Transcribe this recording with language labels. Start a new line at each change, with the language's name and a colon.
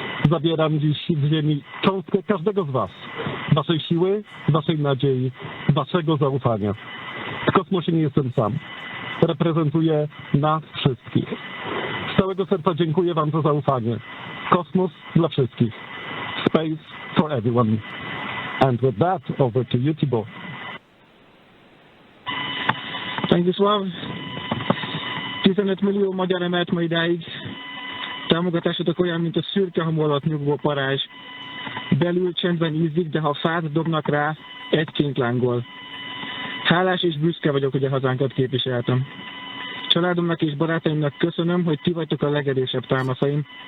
Polish: Zabieram dziś z ziemi cząstkę każdego z was. Waszej siły, waszej nadziei, waszego zaufania. W kosmosie nie jestem sam. Reprezentuję nas wszystkich. Z całego serca dziękuję wam za zaufanie. Kosmos dla wszystkich.
English: Space for everyone. And with that, over to you, Thibault.
Hungarian: Stanisław, 15 millió magyar emelt ma idáig. Támogatásotok olyan, mint a szürke hamu alatt nyugvó parázs. Belül csendben ízik, de ha fát dobnak rá, egyként lángol. Hálás és büszke vagyok, hogy a hazánkat képviseltem. Családomnak és barátaimnak köszönöm, hogy ti vagytok a legerősebb támaszaim.